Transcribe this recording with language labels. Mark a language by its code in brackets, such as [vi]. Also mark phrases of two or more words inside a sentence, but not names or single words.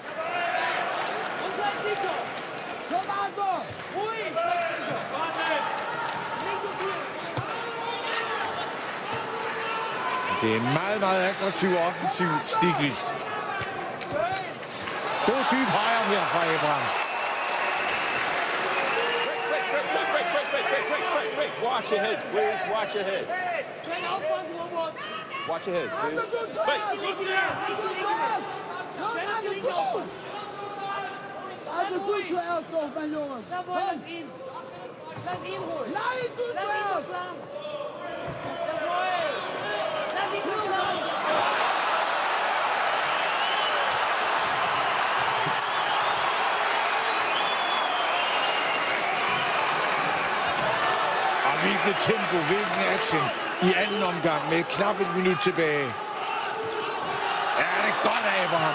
[da] Det er en meget, meget aggressiv og offensiv Stiglitz. God dyb højre her fra Abraham. [en] Watch your heads, please. Watch your head. Watch your heads, please. [de] Also du zuerst auf, mein Junge. Lass ihn. Lass ihn ruhig. Nein, du zuerst. Lass ihn ruhig. [da] Og hvilket tempo, hvilken action i anden omgang med knap et minut tilbage. Ja, det er godt af Abraham.